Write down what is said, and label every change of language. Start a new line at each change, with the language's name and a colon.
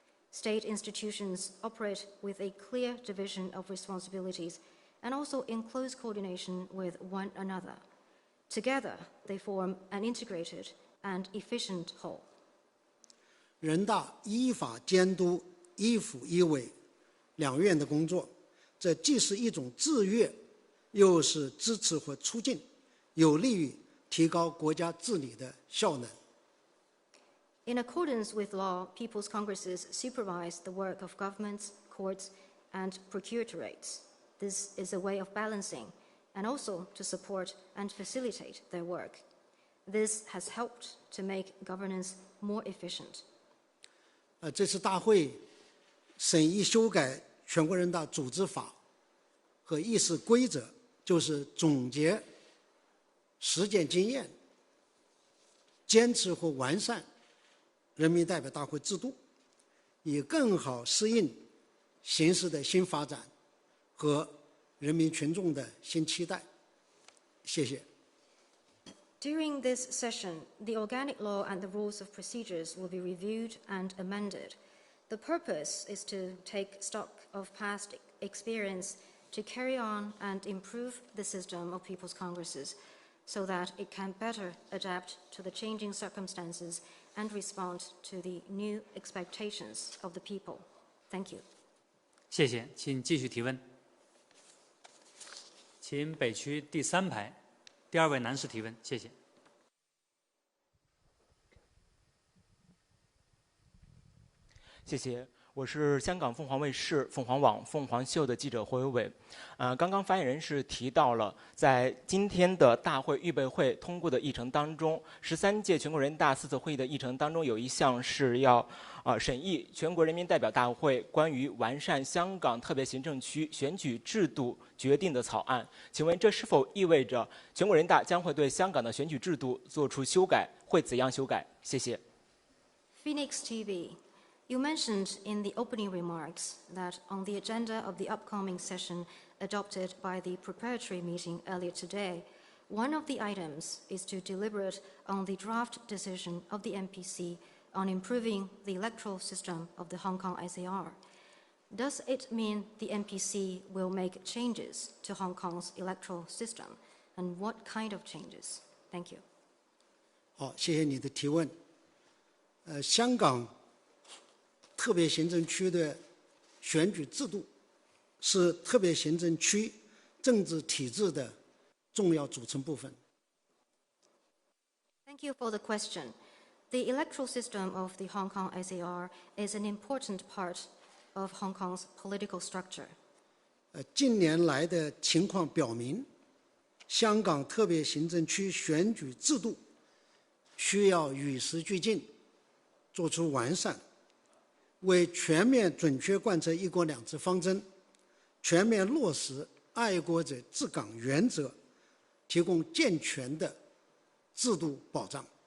English: State institutions operate with a clear division of responsibilities and also in close coordination with one another. Together, they form an integrated and efficient whole.
Chinese: 人大依法监督依府依委两院的工作，这既是一种制约，又是支持和促进，有利于提高国家治理的效能。
English: In accordance with law, People's Congresses supervise the work of governments, courts, and procuratoriates. This is a way of balancing and also to support and facilitate their work. This has helped to make governance more efficient.
Chinese: 这次大会审议修改全国人大组织法和议事规则，就是总结实践经验，坚持和完善人民代表大会制度，以更好适应形势的新发展和人民群众的新期待。谢谢。
English: During this session, the organic law and the rules of procedures will be reviewed and amended. The purpose is to take stock of past experience to carry on and improve the system of People's Congresses so that it can better adapt to the changing circumstances and respond to the new expectations of the people. Thank you.
Chinese: 谢谢，请继续提问。请北区第3排第2位男士提问，谢谢。谢谢，我是香港凤凰卫视、凤凰网、凤凰秀的记者霍伟伟。刚刚发言人是提到了，在今天的大会预备会通过的议程当中，13届全国人大4次会议的议程当中有一项是要审议全国人民代表大会关于完善香港特别行政区选举制度决定的草案。请问这是否意味着全国人大将会对香港的选举制度做出修改？会怎样修改？谢谢。
English: Phoenix TV, you mentioned in the opening remarks that on the agenda of the upcoming session adopted by the preparatory meeting earlier today, one of the items is to deliberate on the draft decision of the MPC on improving the electoral system of the Hong Kong SAR. Does it mean the MPC will make changes to Hong Kong's electoral system? And what kind of changes? Thank you.
Chinese: 好，谢谢你的提问。香港特别行政区的选举制度是特别行政区政治体制的重要组成部分。
English: Thank you for the question. The electoral system of the Hong Kong SAR is an important part of Hong Kong's political structure.
Chinese: 近年来的情况表明，香港特别行政区选举制度需要与时俱进，做出完善，为全面准确贯彻一国两制方针，全面落实爱国者治港原则，提供健全的制度保障。